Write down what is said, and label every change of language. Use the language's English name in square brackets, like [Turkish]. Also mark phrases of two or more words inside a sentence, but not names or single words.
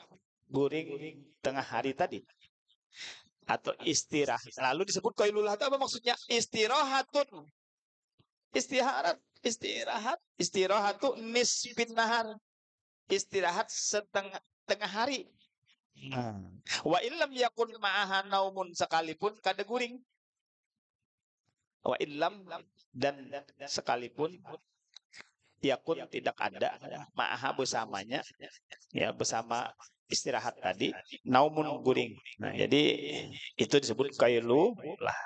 [Banjar] Guring tengah hari tadi. [Indonesian] Atau istirahat. Lalu disebut qailulah itu apa maksudnya? [Arabic] Istirahatun. Istirahatu nisbin nahar. [Indonesian] Istirahat tengah hari. [Arabic] Wa illam yakun ma'aha naumun, [Banjar] sekalipun kada guring. [Arabic] Wa illam, [Indonesian] dan sekalipun yakun tidak ada ma'aha bersamanya, ya bersama istirahat tadi, naumun guring. Nah, jadi itu disebut qailulah.